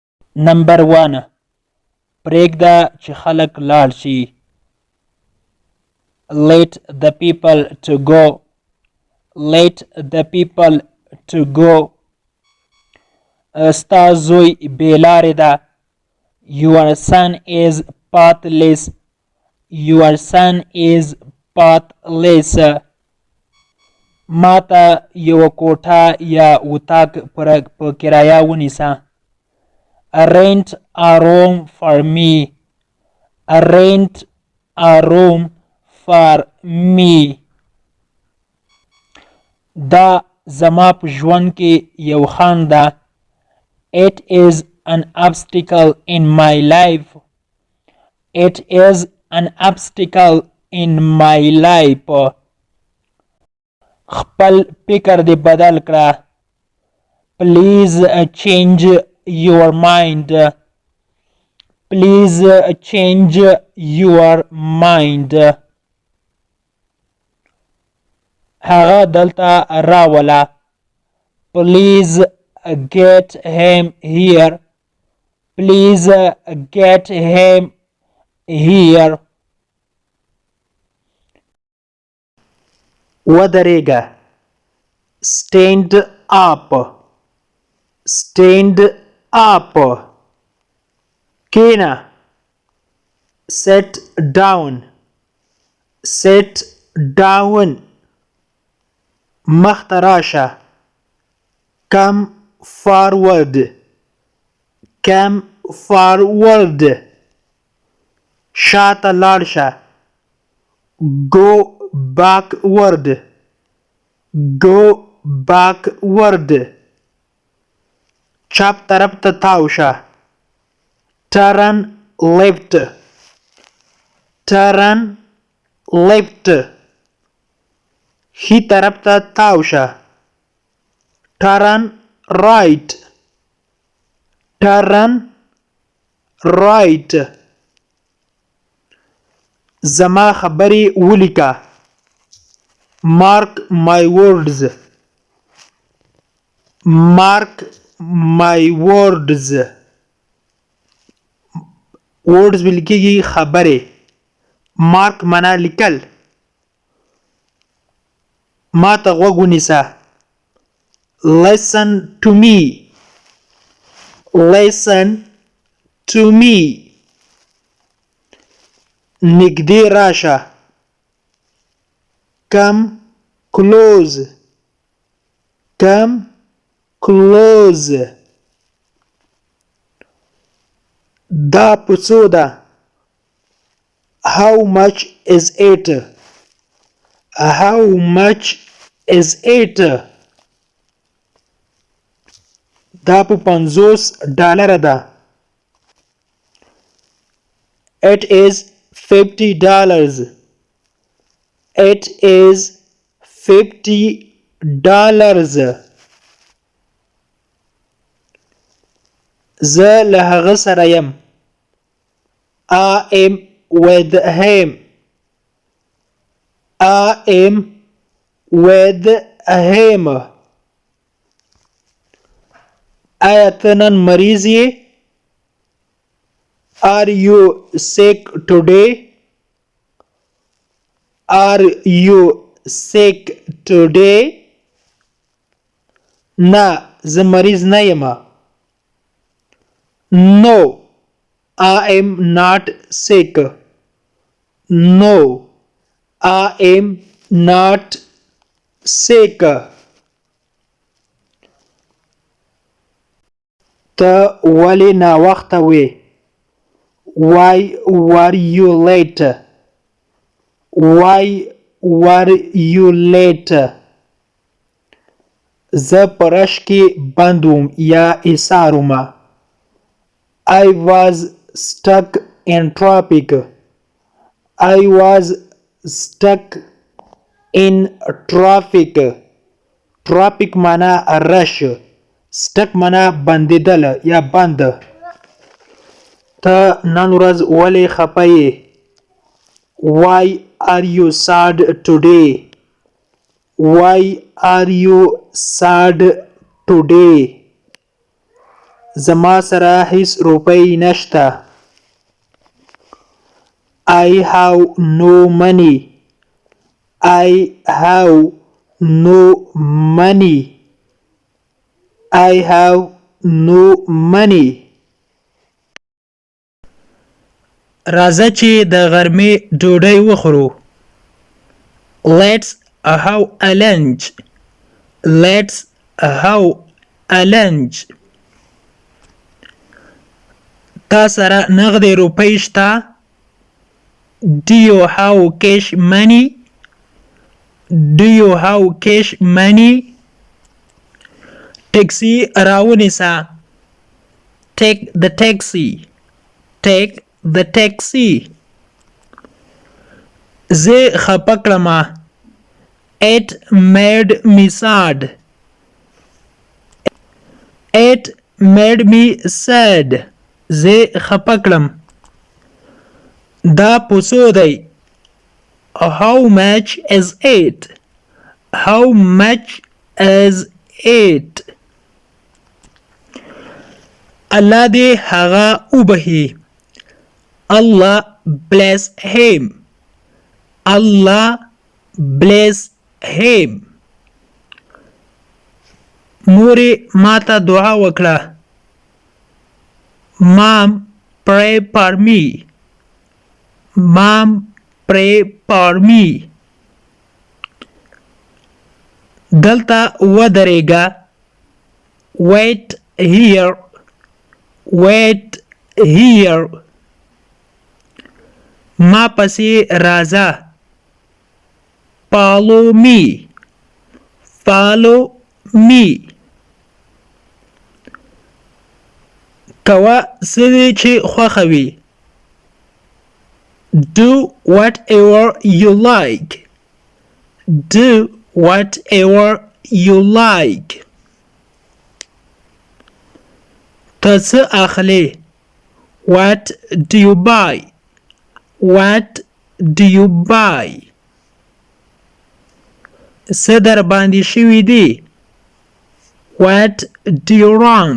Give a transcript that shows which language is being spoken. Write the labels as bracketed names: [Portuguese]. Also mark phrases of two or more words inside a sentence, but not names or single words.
[Pashto] نمبر 1 پرېږده چې خلک لاړ شي. [English] Let the people to go. Let the people to go. [Pashto] ستا زوی بې لارې ده. [English] Your son is pathless. Your son is pathless. [Pashto] ما ته یوه کوټه یا اتاق په کرایه ونیسه. [English] Rent a room for me. Rent a room for me. [Pashto] دا زما په ژوند کې یو خنډ ده. [English] It is an obstacle in my life. It is an obstacle in my life. [Pashto] خپل فکر دې بدل کړه. [English] Please change your mind. Please change your mind. [Pashto] هغه دلته راوله. [English] Please get him here. Please get him here. [Pashto] ودرېږه. [English] Stand up. Stand up. کېنه. Sit down. Sit down. [Pashto] مخته راشه. [English] Come forward. Come forward. [Pashto] شاته لاړ شه. [English] Go backward. Go backward. [Pashto] چپ طرف ته تاو شه. [English] Turn left. Turn left. [Pashto] ښي طرف ته تاو شه. [English] Turn right. Turn right. [Pashto] زما خبرې ولیکه. [English] Mark my words. Mark my words. [Pashto] words ولیکيږي خبرې. Mark معنا لیکل. ما ته غوږ ونیسه. [English] Listen to me. Listen to me. [Pashto] نږدې راشه. [English] Come close. Come close. [Pashto] دا په څو ده. [English] How much is it? How much is it? [Pashto] دا په $50 ده. [English] It is $50. It is $50. [Pashto] زه له هغه سره یم. [English] I am with him. I am with him. [Pashto] آیا ته نن مریض یې؟ [English] Are you sick today? Are you sick today? [Pashto] نه زه مریض نه یم. [English] No, I am not sick. No, I am not sick. [Pashto] ته ولې ناوخته وې؟ [English] Why were you late? Why were you late? [Pashto] زه په رش کې بند وم یا ایسار وم. [English] I was stuck in traffic. I was stuck in traffic. [Pashto] Traffic معنا رش. Stuck معنا بندېدل یا بند. ته نن ورځ ولې خفه یې؟ [English] Why are you sad today? Why are you sad today? [Pashto] زما سره هیڅ روپۍ نشته. [English] I have no money. I have no money. I have no money. [Pashto] راځه چې د غرمې ډوډۍ وخورو. [English] Let's have a lunch. Let's have a lunch. [Pashto] تا سره نغدې روپۍ شته؟ [English] Do you have cash money? Do you have cash money? [Pashto] ټیکسي راونیسه. [English] Take the taxi. Take the taxi. [Pashto] زه خپه کړمه. [English] It made me sad. It made me sad. [Pashto] زه خپه کړم. دا پوسو دی. [English] How much is it? How much is it? [Pashto] الله دې هغه وبخي. [English] Allah bless him. Allah bless him. [Pashto] مورې ماته دعا وکړه. [English] Mom, pray for me. Mom, pray for me. [Pashto] دلته ودرېږه. [English] Wait here. Wait here. [Pashto] ما پسې راځه. [English] Follow me. Follow me. [Pashto] کوه څه دې چې خوښه وي. [English] Do whatever you like. Do whatever you like. [Pashto] ته څه اخلې؟ [English] What do you buy? What do you buy? [Pashto] څه در باندې شوي دي؟ [English] What do you wrong?